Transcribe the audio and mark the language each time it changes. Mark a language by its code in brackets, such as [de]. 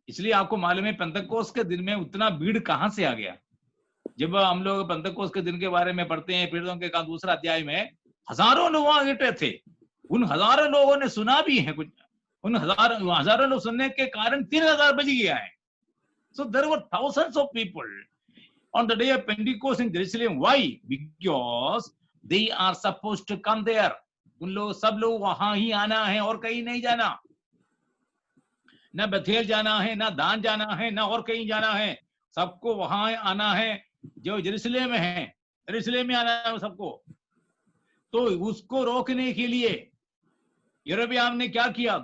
[hi] इसलिए आपको मालूम है पेंतकोस्त के दिन में उतना भीड़ कहां से आ गया? जब हम लोग पेंतकोस्त के दिन के बारे में पढ़ते हैं पीड़ितों के काम 2 अध्याय में, हजारों लोग आगे थे. उन हजारों लोगों ने सुना भी है कुछ. उन हजारों लोग सुनने के कारण 3000 बज गया है. [en] So there were thousands of people on the day of Pentecost in Jerusalem. Why? Because they are supposed to come there. [hi] उन लोग सब लोग वहां ही आना है और कहीं नहीं जाना. ना बेथेल जाना है, ना दान जाना है, ना और कहीं जाना है. सबको वहां आना है जो यरूशलेम में है. यरूशलेम में आना है सबको. तो उसको रोकने के लिए यरोबियाम ने क्या किया?